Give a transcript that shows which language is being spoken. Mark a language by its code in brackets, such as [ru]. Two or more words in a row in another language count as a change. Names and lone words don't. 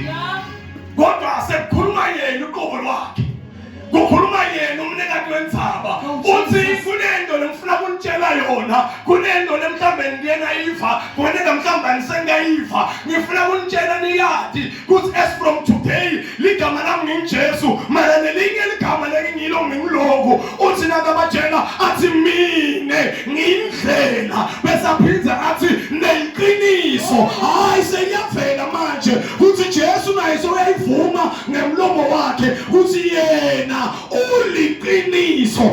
[ss] Kodwa sekukhuluma yena uqobo lwakhe. Kukhuluma yena umnikati wendzaba. Uthi kunento lemfuna kunitshela yona, kunento lemhlambe ngiyenayiva, kunento mhlamba nisengayiva. Ngifuna kunitshela niyati ukuthi [en] as from today [ss] ligama lami nginjesu, mara nelinye ligama lengilo ngingiloko. Uthi nakabatshela athi mine ngindlela bese aphinda athi neqiniso. Hayi seyavela manje ukuthi Jesu naye soyayivuma ngemlomo wakhe ukuthi yena uliqiniso.